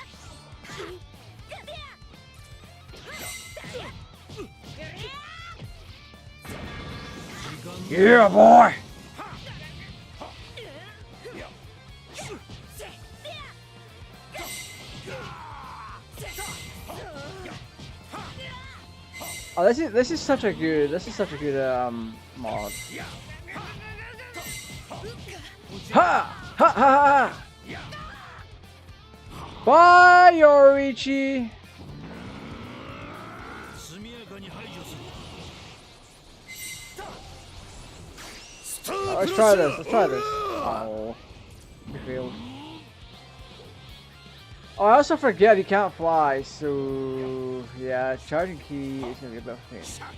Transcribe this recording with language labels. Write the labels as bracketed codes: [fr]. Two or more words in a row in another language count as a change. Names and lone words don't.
[en] Yeah, boy! Oh, this is such a good mod. Ha! Ha ha ha! Bye, Yoruichi! Oh, let's try this, Oh, you failed. Oh, I also forget he can't fly, so yeah, charging key is gonna be a bit of a pain.